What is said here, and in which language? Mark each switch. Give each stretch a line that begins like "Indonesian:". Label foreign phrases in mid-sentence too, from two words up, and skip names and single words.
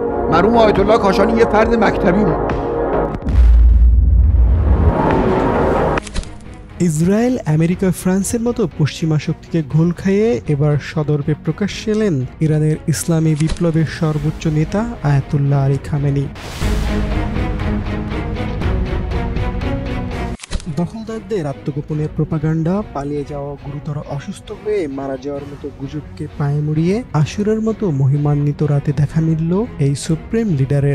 Persian: مرحوم آیت الله کاشانی یه فرد مکتبی بود.
Bangla: ইসরায়েল, আমেরিকা, ফ্রান্সের মতো পশ্চিমা শক্তিকে ঘোল খাইয়ে এবার সদর্পে প্রকাশ্যে এলেন ইরানের ইসলামী বিপ্লবের সর্বোচ্চ নেতা আয়াতুল্লাহ আলী খামেনি। দখলদারদের আত্মগোপনের প্রোপাগান্ডা, পালিয়ে যাওয়া, গুরুতর অসুস্থ হয়ে মারা যাওয়ার মতো গুজবকে পায়ে মুড়িয়ে আশুরার মতো মহিমান্বিত রাতে দেখা মিলল এই সুপ্রিম লিডারের।